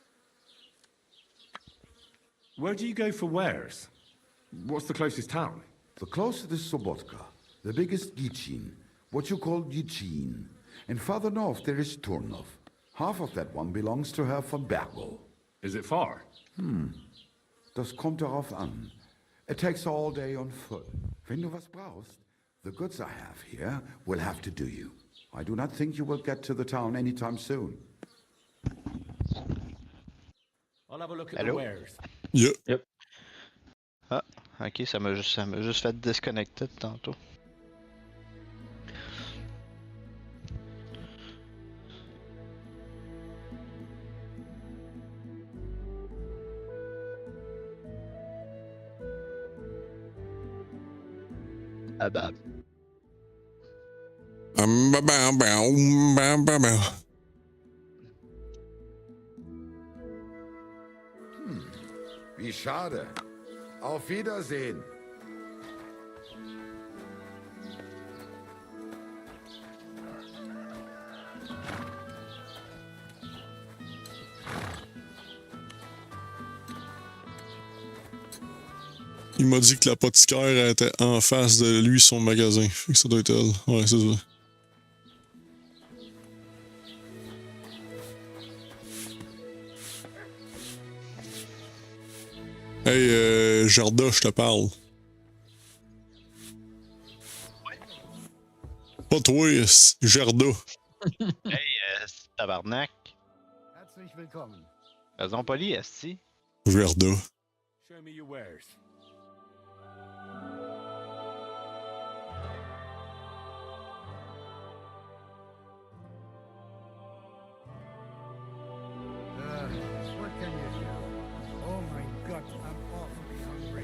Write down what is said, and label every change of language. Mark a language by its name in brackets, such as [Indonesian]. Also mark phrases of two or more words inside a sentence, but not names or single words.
[English] Where do you go for wares? What's the closest town? The closest is Sobotka, the biggest Gichin, what you call Gichin. And farther north there is Turnov. Half of that one belongs to Herr von Bergo. Is it far? [German] Das kommt darauf an. [English] It takes all day on foot. [German] Wenn du was brauchst, [English] the goods I have here will have to do you. I do not think you will get to the town anytime soon. I'll have a look at Hello? the wares. Yep. [French] Ah, ok, ça m'a juste fait disconnecter de tantôt. Ah bah. [German] Wie schade. Auf Wiedersehen. [French] Il m'a dit que l'apothicaire était en face de lui, son magasin. Fait que ça doit être elle. Ouais, c'est ça. Hey, Jarda, je te parle. Pas toi, Jarda. Hey, tabarnak. [German] Herzlich willkommen. [French] Raison polie, esti. Jarda. [English] Show me your wares. What can you do? Oh my God, I'm awfully hungry.